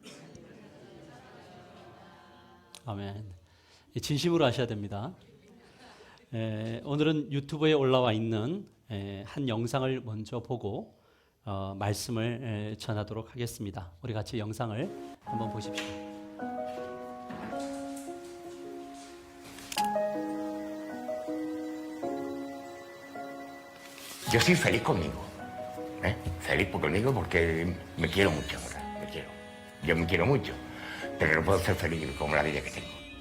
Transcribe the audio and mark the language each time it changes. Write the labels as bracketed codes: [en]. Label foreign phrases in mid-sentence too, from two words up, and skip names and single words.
[ko] 아멘. 진심으로 하셔야 됩니다. 오늘은 유튜브에 올라와 있는 한 영상을 먼저 보고 말씀을 전하도록 하겠습니다. 우리 같이 영상을 한번 보십시오. [es] Yo soy feliz conmigo, feliz conmigo porque me quiero mucho ahora, me quiero. Yo me quiero mucho, pero no puedo ser feliz como la vida que tengo.